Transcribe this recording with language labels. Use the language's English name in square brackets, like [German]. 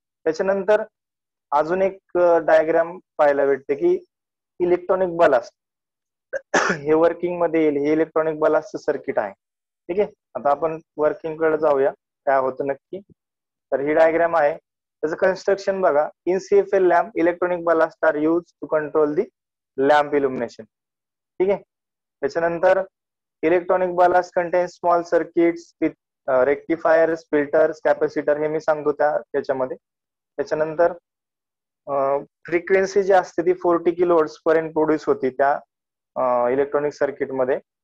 [Marathi] त्याच्यानंतर अजून एक डायग्राम पाहायला भेटते की इलेक्ट्रॉनिक बलास्ट हे वर्किंग मध्ये येईल. हे इलेक्ट्रॉनिक बलास्टचं सर्किट आहे. ठीक आहे, आता आपण वर्किंग कडे जाऊया काय होतं नक्की. तर ही डायग्राम आहे. त्याचं कन्स्ट्रक्शन बघा. [English] In CFL lamp electronic ballast are use to control the lamp illumination. [Marathi] ठीक आहे. त्याच्यानंतर [English] electronic ballast contain small circuits with rectifiers, filters, capacitor [Marathi] हे मी सांगतो त्याच्यामध्ये. त्याच्यानंतर फ्रिक्वेन्सी जी असते ती 40 किलोहर्ट्झ पर्यंत प्रोड्यूस होती त्या इलेक्ट्रॉनिक सर्किट मध्ये.